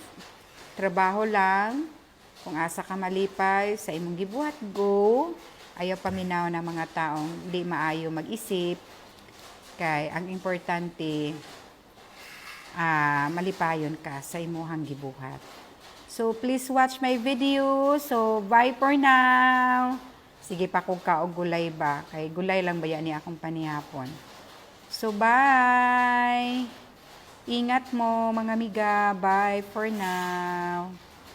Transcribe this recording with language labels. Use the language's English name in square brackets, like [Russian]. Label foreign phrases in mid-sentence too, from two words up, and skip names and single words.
[Cebuano] Trabaho lang. Kung asa ka malipay sa imong gibuhat, go. Ayaw paminaw ng mga taong di maayo mag-isip. Kay ang importante malipayon ka sa imuhang gibuhat. [English] So please watch my video. So bye for now. [Cebuano] Sige pa kung kaog gulay ba. Kay gulay lang ba yan ni akong panihapon. [English] So bye. [Cebuano] Ingat mo mga amiga. [English] Bye for now.